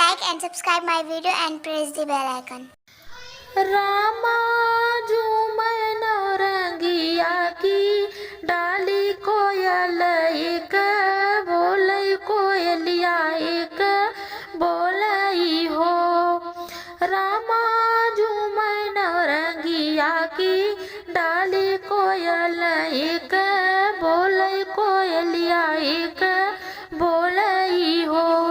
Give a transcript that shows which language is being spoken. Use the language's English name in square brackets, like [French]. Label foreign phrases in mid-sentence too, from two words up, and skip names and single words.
[English] and subscribe my video and press the bell icon. [Bhojpuri] रामा झूमन रंगिया की डाली कोयल एक बोलई कोयलिया एक बोलई हो। रामा झूमन रंगिया की डाली कोयल एक बोलई कोयलिया एक बोलई हो।